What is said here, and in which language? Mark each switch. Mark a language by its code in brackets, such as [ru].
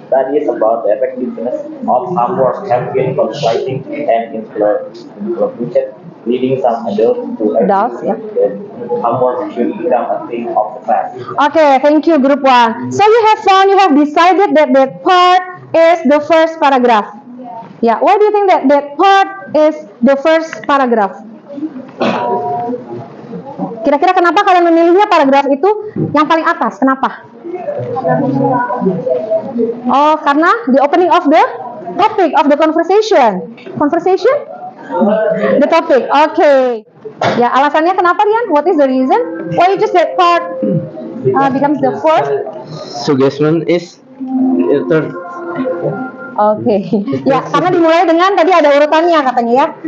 [en] Studies about the effectiveness of homework have been conflicting and inconclusive, leading some adults to Adults, argue yeah. that homework should become a thing of the past. Okay, thank you, Group 1. So you have decided that that part is the first paragraph. Yeah, why do you think that that part is the first paragraph? [id] Kira-kira kenapa kalian memilihnya paragraf itu yang paling atas? Kenapa? [en] Oh, [id] karena [en] the opening of the topic of the conversation. Conversation? The topic. Okay. [id] Ya, alasannya kenapa, [en] Rian? What is the reason? Why you just that part becomes the fourth? Suggestion is third. Oke. [id] Ya, karena dimulai dengan tadi ada urutannya katanya ya.